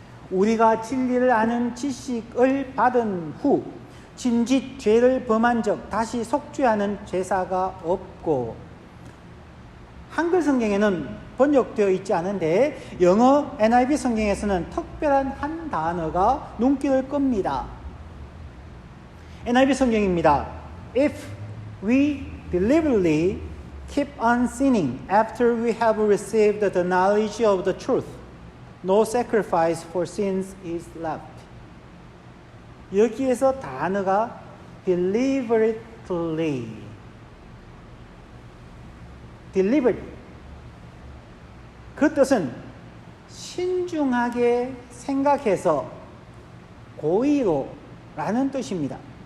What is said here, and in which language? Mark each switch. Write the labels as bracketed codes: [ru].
[ko] 우리가 진리를 아는 지식을 받은 후 진짓 죄를 범한 적 다시 속죄하는 제사가 없고. 한글 성경에는 번역되어 있지 않은데 영어 NIV 성경에서는 특별한 한 단어가 눈길을 끕니다. NIV 성경입니다. [en] If we deliberately keep on sinning after we have received the knowledge of the truth, no sacrifice for sins is left. [ko] 여기에서 단어가 deliberately, deliberate. 그 뜻은 신중하게 생각해서 고의로 라는 뜻입니다.